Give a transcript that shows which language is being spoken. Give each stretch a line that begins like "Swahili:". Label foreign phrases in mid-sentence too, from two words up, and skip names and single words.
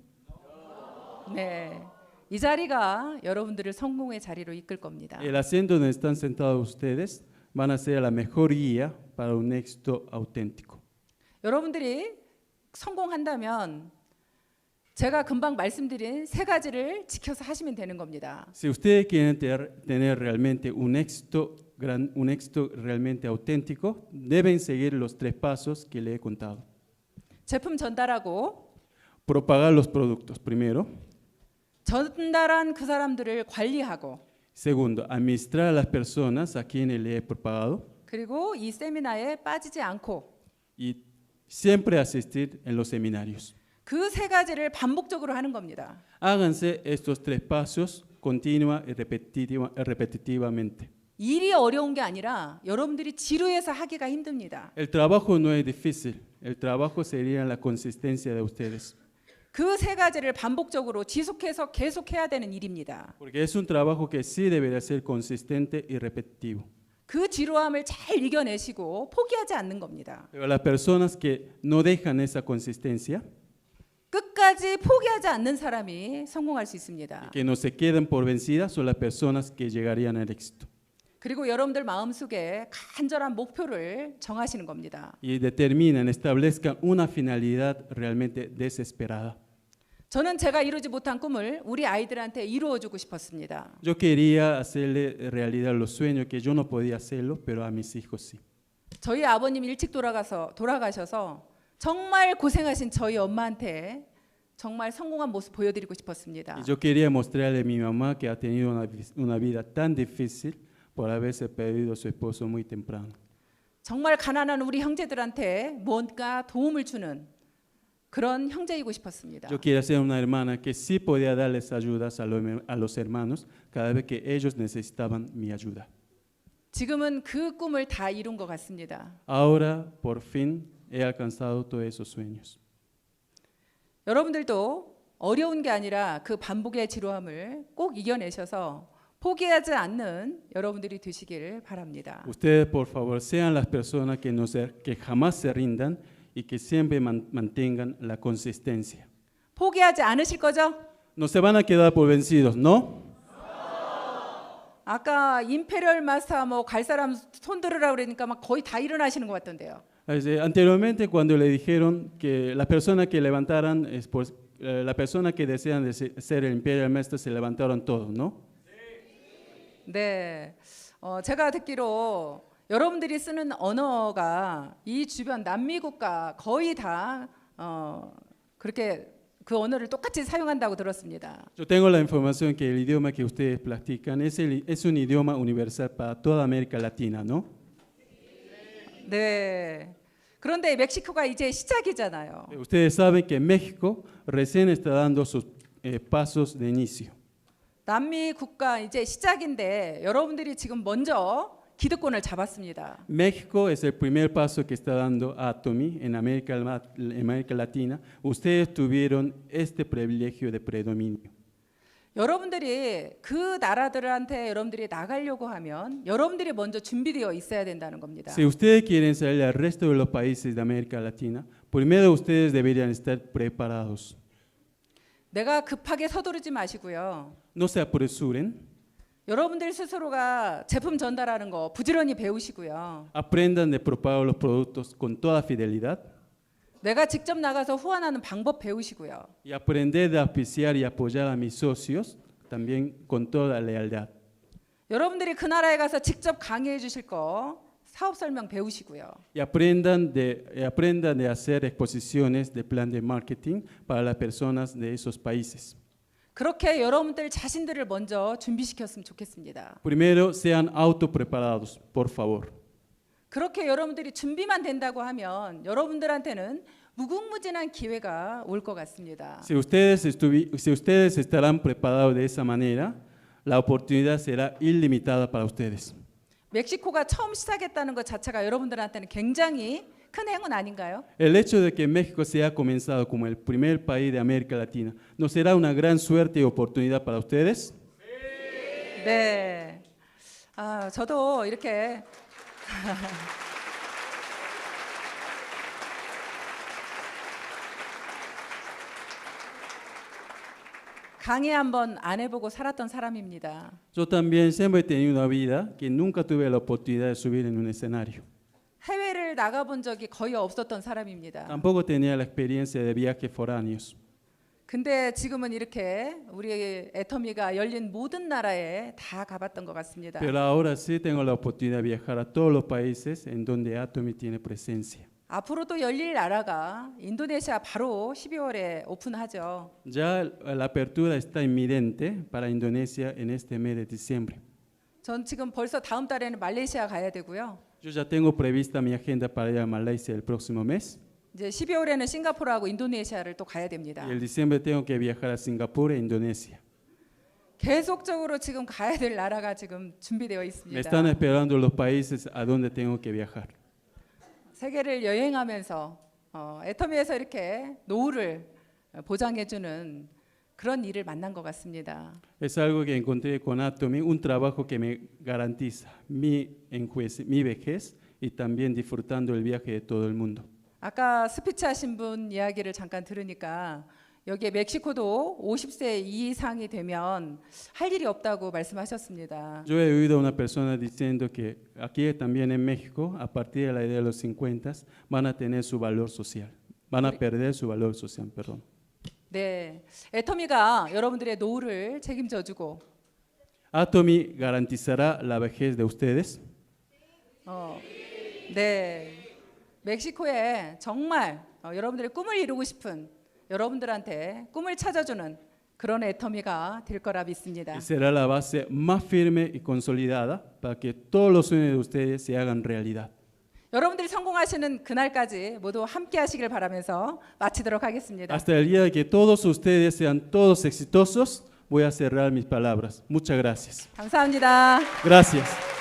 Korean: 네, 이 자리가 여러분들을 성공의 자리로 이끌 겁니다.
Spanish: El asiento donde están sentados ustedes van a ser la mejor guía para un éxito auténtico.
Korean: 여러분들이 성공한다면 제가 금방 말씀드린 3가지를 지켜서 하시면 되는 겁니다.
Spanish: Si ustedes quieren tener realmente un éxito realmente auténtico, deben seguir los 3 pasos que le he contado.
Korean: 제품 전달하고
Spanish: Propagar los productos, primero.
Korean: 전달한 그 사람들을 관리하고
Spanish: Segundo, administrar a las personas a quienes le he propagado.
Korean: 그리고 이 세미나에 빠지지 않고
Spanish: Y siempre asistir en los seminarios.
Korean: 그 3가지를 반복적으로 하는 겁니다.
Spanish: Háganse estos 3 pasos continua y repetitivamente.
Korean: 일이 어려운 게 아니라 여러분들이 지루해서 하기가 힘듭니다.
Spanish: El trabajo no es difícil, el trabajo sería la consistencia de ustedes.
Korean: 그 3가지를 반복적으로 지속해서 계속해야 되는 일입니다.
Spanish: Porque es un trabajo que sí debería ser consistente y repetitivo.
Korean: 그 지루함을 잘 이겨내시고 포기하지 않는 겁니다.
Spanish: Pero las personas que no dejan esa consistencia,
Korean: 끝까지 포기하지 않는 사람이 성공할 수 있습니다.
Spanish: que no se quedan por vencidas, son las personas que llegarían al éxito.
Korean: 그리고 여러분들 마음속에 간절한 목표를 정하시는 겁니다.
Spanish: Y determinan, establezcan una finalidad realmente desesperada.
Korean: 저는 제가 이루지 못한 꿈을 우리 아이들한테 이루어주고 싶었습니다.
Spanish: Yo quería hacerle realidad los sueños que yo no podía hacerlo, pero a mis hijos sí.
Korean: 저희 아버님 일찍 돌아가셔서 정말 고생하신 저희 엄마한테 정말 성공한 모습 보여드리고 싶었습니다.
Spanish: Y yo quería mostrarle a mi mamá que ha tenido una vida tan difícil por haberse perdido a su esposo muy temprano.
Korean: 정말 가난한 우리 형제들한테 뭔가 도움을 주는 그런 형제이고 싶었습니다.
Spanish: Yo quería ser una hermana que sí podía darles ayudas a los hermanos cada vez que ellos necesitaban mi ayuda.
Korean: 지금은 그 꿈을 다 이룬 것 같습니다.
Spanish: Ahora, por fin, he alcanzado todos esos sueños.
Korean: 여러분들도 어려운 게 아니라 그 반복의 지루함을 꼭 이겨내셔서 포기하지 않는 여러분들이 되시기를 바랍니다.
Spanish: Ustedes, por favor, sean las personas que jamás se rindan y que siempre mantengan la consistencia.
Korean: 포기하지 않으실 거죠?
Spanish: No se van a quedar por vencidos, ¿no?
Korean: 아까 임페리얼 마스터 뭐 갈 사람 손 들으라 그러니까 막 거의 다 일어나시는 것 같던데요.
Spanish: Anteriormente, cuando le dijeron que las personas que levantaran la persona que desean ser el Imperial Master se levantaron todos, ¿no?
Korean: 네, 제가 듣기로 여러분들이 쓰는 언어가 이 주변 남미 국가 거의 다 그렇게 그 언어를 똑같이 사용한다고 들었습니다.
Spanish: Yo tengo la información que el idioma que ustedes practican es un idioma universal para toda América Latina, ¿no?
Korean: 네. 그런데 멕시코가 이제 시작이잖아요.
Spanish: Ustedes saben que México recién está dando sus pasos de inicio.
Korean: 남미 국가 이제 시작인데 여러분들이 지금 먼저 기득권을 잡았습니다.
Spanish: México es el primer paso que está dando Atomy en América Latina. Ustedes tuvieron este privilegio de predominio.
Korean: 여러분들이 그 나라들한테 여러분들이 나가려고 하면 여러분들이 먼저 준비되어 있어야 된다는 겁니다.
Spanish: Si ustedes quieren salir al resto de los países de América Latina, primero ustedes deberían estar preparados.
Korean: 내가 급하게 서두르지 마시고요.
Spanish: No se apresuren.
Korean: 여러분들 스스로가 제품 전달하는 거 부지런히 배우시고요.
Spanish: Aprendan de propagar los productos con toda fidelidad
Korean: 내가 직접 나가서 후원하는 방법 배우시고요.
Spanish: y aprender de auspiciar y apoyar a mis socios también con toda lealtad.
Korean: 여러분들이 그 나라에 가서 직접 강의해 주실 거 사업 설명 배우시고요.
Spanish: Y aprendan de hacer exposiciones de plan de marketing para las personas de esos países.
Korean: 그렇게 여러분들 자신들을 먼저 준비시켰으면 좋겠습니다.
Spanish: Primero, sean autopreparados, por favor.
Korean: 그렇게 여러분들이 준비만 된다고 하면 여러분들한테는 무궁무진한 기회가 올 것 같습니다.
Spanish: Si ustedes estarán preparados de esa manera, la oportunidad será ilimitada para ustedes.
Korean: 멕시코가 처음 시작했다는 것 자체가 여러분들한테는 굉장히 큰 행운 아닌가요?
Spanish: El hecho de que México se haya comenzado como el primer país de América Latina, ¿no será una gran suerte y oportunidad para ustedes?
Korean: 네. 저도 이렇게 강의 한번 안 해보고 살았던 사람입니다.
Spanish: Yo también siempre he tenido una vida que nunca tuve la oportunidad de subir en un escenario.
Korean: 해외를 나가본 적이 거의 없었던 사람입니다.
Spanish: Tampoco tenía la experiencia de viajes foráneos.
Korean: 근데 지금은 이렇게 우리 애터미가 열린 모든 나라에 다 가봤던 것 같습니다.
Spanish: Pero ahora sí tengo la oportunidad de viajar a todos los países en donde Atomy tiene presencia.
Korean: 앞으로도 열릴 나라가 인도네시아 바로 12월에 오픈하죠.
Spanish: Ya la apertura está inminente para Indonesia en este mes de diciembre.
Korean: 전 지금 벌써 다음 달에는 말레이시아 가야 되고요.
Spanish: Yo ya tengo prevista mi agenda para ir a Malaysia el próximo mes.
Korean: 이제 12월에는 싱가포르하고 인도네시아를 또 가야 됩니다.
Spanish: Y el diciembre tengo que viajar a Singapur e Indonesia.
Korean: 계속적으로 지금 가야 될 나라가 지금 준비되어
Spanish: Me
Korean: 있습니다.
Spanish: están esperando los países a donde tengo que viajar.
Korean: 세계를 여행하면서 애터미에서 이렇게 노후를 보장해주는 그런 일을 만난 것 같습니다.
Spanish: Es algo que encontré con Atomy, un trabajo que me garantiza mi vejez y también disfrutando el viaje de todo el mundo.
Korean: 아까 스피치 하신 분 이야기를 잠깐 들으니까 여기에 멕시코도 50세 이상이 되면 할 일이 없다고 말씀하셨습니다.
Spanish: Yo he oído a una persona diciendo que aquí también en México, a partir de la edad de los 50, van a tener su valor social, van a perder su valor social, perdón.
Korean: 네, 애터미가 여러분들의 노후를 책임져주고
Spanish: Atomy garantizará la vejez de ustedes.
Korean: 네, 멕시코에 정말 여러분들의 꿈을 이루고 싶은 여러분들한테 꿈을 찾아주는 그런 애터미가 될 거라 믿습니다.
Spanish: Y será la base más firme y consolidada para que todos los sueños de ustedes se hagan realidad.
Korean: 여러분들이 성공하시는 그날까지 모두 함께 하시길 바라면서 마치도록 하겠습니다.
Spanish: Hasta el día de que todos ustedes sean todos exitosos, voy a cerrar mis palabras. Muchas gracias.
Korean: 감사합니다.
Spanish: Gracias.